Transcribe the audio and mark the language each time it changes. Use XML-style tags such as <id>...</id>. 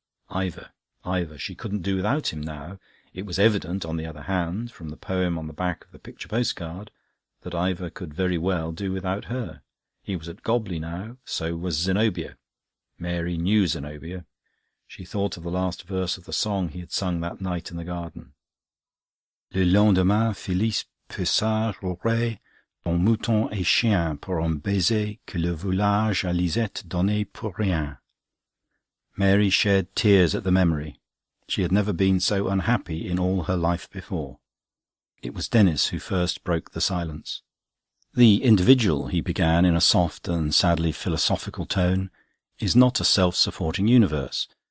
<en>Ivor, she couldn't do without him now. It was evident, on the other hand, from the poem on the back of the picture postcard, that Ivor could very well do without her. He was at Gobley now, so was Zenobia. Mary knew Zenobia. She thought of the last verse of the song he had sung that night in the garden.</en> <fr>Le lendemain, Félix Pessard aurait ton mouton et chien pour un baiser que le volage à Lisette donnait pour rien.</fr> <en>Mary shed tears at the memory. She had never been so unhappy in all her life before. It was Denis who first broke the silence. "The individual," he began in a soft and sadly philosophical tone, "is not a self-supporting universe.</en>